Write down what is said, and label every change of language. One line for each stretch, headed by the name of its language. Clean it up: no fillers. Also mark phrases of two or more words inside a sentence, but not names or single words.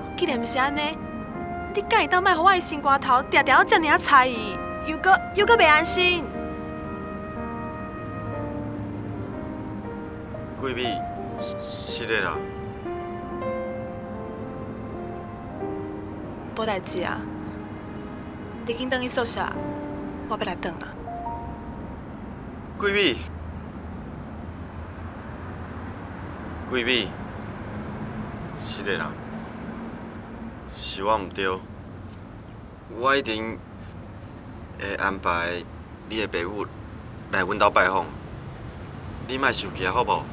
Min Nan Chinese: 既然毋是安尼，你敢会当莫互我的心肝头定定遮尔啊猜疑，又搁袂安心？贵美，是的啦。无代志啊，你紧转去宿舍，我要来转啊。贵美，贵美，是的啦，是我毋对，我一定会安排你的爸母来阮兜拜访，你莫生气啊，好无？